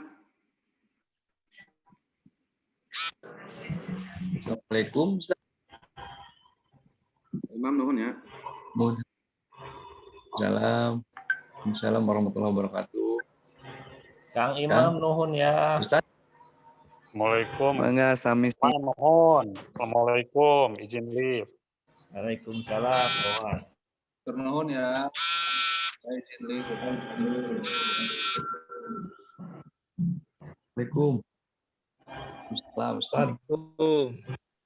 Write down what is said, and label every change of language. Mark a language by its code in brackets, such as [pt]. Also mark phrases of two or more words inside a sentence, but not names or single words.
[su] Assalamualaikum. Imam nuhun ya. [ar] السلام عليكم ورحمة الله وبركاته. [su] Kang Imam nuhun ya. Ustaz. Assalamualaikum. Mangga sami. [id] Mohon. Assalamualaikum. Izin live. Waalaikumsalam. [su] Nuhun ya. [id] Izin live. [su] Assalamualaikum. Ustaz.